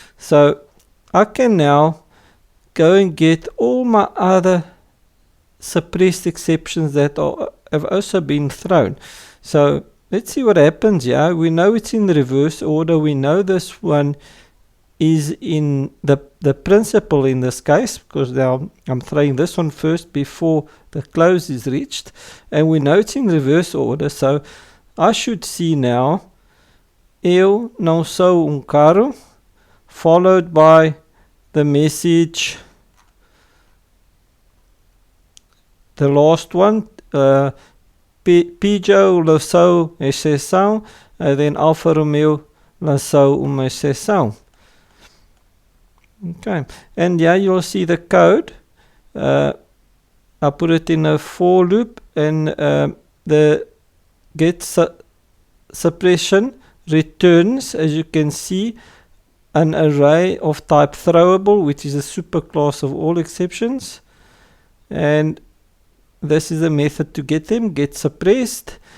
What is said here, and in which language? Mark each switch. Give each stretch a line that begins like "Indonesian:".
English: So I can now go and get all my other suppressed exceptions that have also been thrown. So let's see what happens here. We know it's in the reverse order. We know this one is in the principal in this case, because now I'm throwing this one first before the close is reached, and we know it's in reverse order. So I should see now
Portuguese: eu não sou carro,
English: followed by the message, the last one,
Portuguese: Peugeot lançou exceção,
English: and then
Portuguese: Alfa Romeo lançou uma exceção.
English: Okay, and yeah, you'll see the code. I put it in a for loop, and the get suppression returns, as you can see, an array of type throwable, which is a superclass of all exceptions, and this is a method to get them, get suppressed.